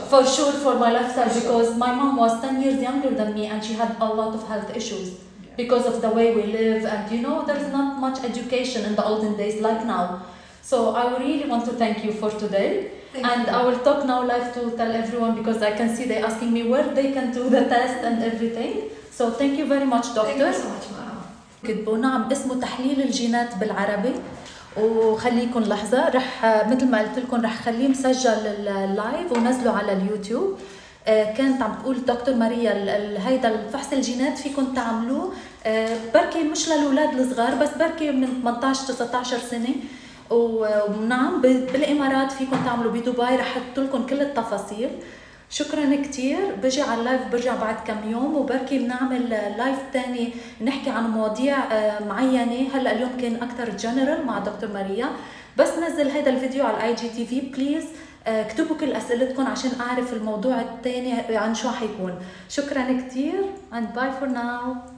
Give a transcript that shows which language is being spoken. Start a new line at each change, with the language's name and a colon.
English: For sure, for my lifestyle, because my mom was 10 years younger than me and she had a lot of health issues because of the way we live, and you know, there's not much education in the olden days like now. So I really want to thank you for today. Thank you. I will talk now live to tell everyone, because I can see they're asking me where they can do the test and everything. So thank you very much, doctor. Thank you so much, Maha.
Arabic: كتبوا نعم اسمه تحليل الجينات بالعربي، وخليكم لحظة رح مثل ما قلت لكم رح خليه مسجل اللايف ونزله على اليوتيوب. كانت عم تقول دكتور ماريا هيدا الفحص الجينات فيكم تعملوه بركي مش للأولاد الصغار، بس بركي من 18-19 سنة، ونعم بالإمارات فيكم تعملوا بدبي. رح احط لكم كل التفاصيل. شكرا كتير. بجي على اللايف برجع بعد كم يوم، وبركي بنعمل لايف تاني نحكي عن مواضيع معينة. هلا اليوم كان أكثر جنرال مع دكتور ماريا، بس نزل هذا الفيديو على IGTV. بليز اكتبوا كل أسئلتكم عشان أعرف الموضوع التاني عن شو حيكون. شكرا كتير
English: and bye for now.